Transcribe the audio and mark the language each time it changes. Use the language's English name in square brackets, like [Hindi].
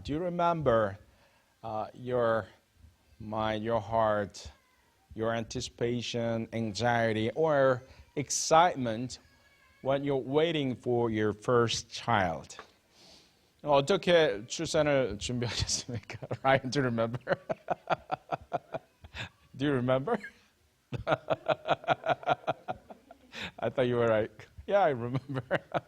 [English] Do you remember your mind, your heart, your anticipation, anxiety, or excitement when you're waiting for your first child? [Korean] 어떻게 출산을 준비하셨습니까? [English] Ryan, do you remember? Do you remember? I thought you were like, yeah, I remember.